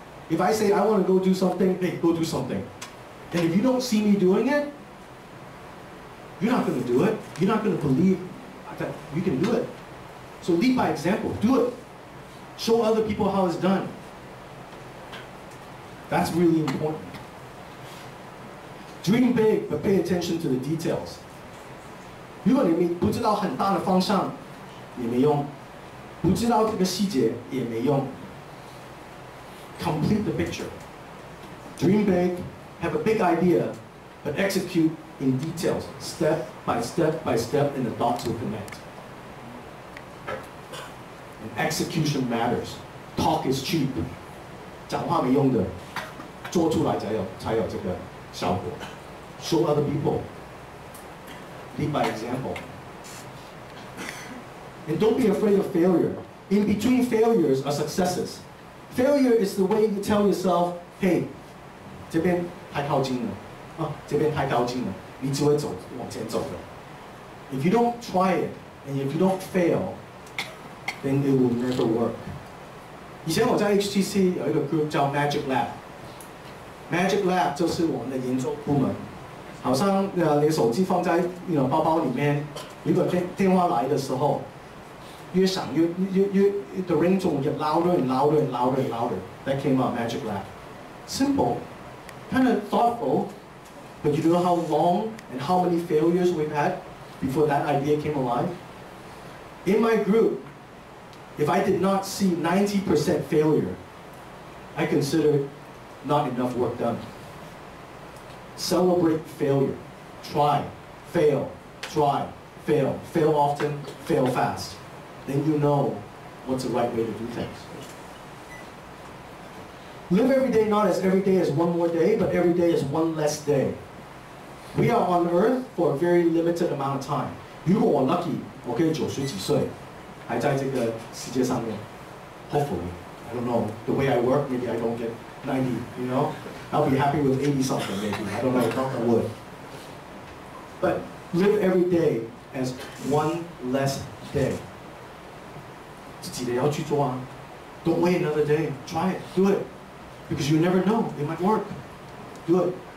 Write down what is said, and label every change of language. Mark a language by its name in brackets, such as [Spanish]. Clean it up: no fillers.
[English] If I say I want to go do something, hey, go do something. And if you don't see me doing it, you're not going to do it. You're not going to believe that you can do it. So lead by example. Do it. Show other people how it's done. That's really important. Dream big, but pay attention to the details. [Chinese] 如果你不知道很大的方向，也没用；不知道这个细节也没用。 [English] Complete the picture. Dream big, have a big idea, but execute in details, step by step by step, and the dots will connect. And execution matters. Talk is cheap. [Chinese] 讲话没用的，做出来才有这个效果。 [English] Show other people. Lead by example. And don't be afraid of failure. In between failures are successes. Failure is the way you tell yourself, hey, [Chinese] 这边太靠近了，这边太靠近了，你只会往前走的。 [English] If you don't try it, and if you don't fail, then it will never work. [Chinese] 以前我在 HTC 有一个 group 叫 Magic Lab。Magic Lab 就是我们的研究部门，好像你手机放在包包里面，如果电话来的时候，越响越 [English] the ringtone will get louder and louder [Chinese] and louder and louder. [English] That came out Magic Lab. Simple, kind of thoughtful, but you know how long and how many failures we've had before that idea came alive? In my group, if I did not see 90% failure, I consider not enough work done. Celebrate failure. Try, fail, fail often, fail fast. Then you know what's the right way to do things. Live every day not as every day is one more day, but every day is one less day. We are on earth for a very limited amount of time. [Chinese] 如果我 lucky, 我可以90几岁，还在这个世界上面。 [English] Hopefully, I don't know. The way I work, maybe I don't get 90. You know, I'll be happy with 80 something maybe. I don't know. Knock on wood. But live every day as one less day. [Chinese] 自己的要去做啊。 [English] Don't wait another day. Try it. Do it. Because you never know. It might work. Do it.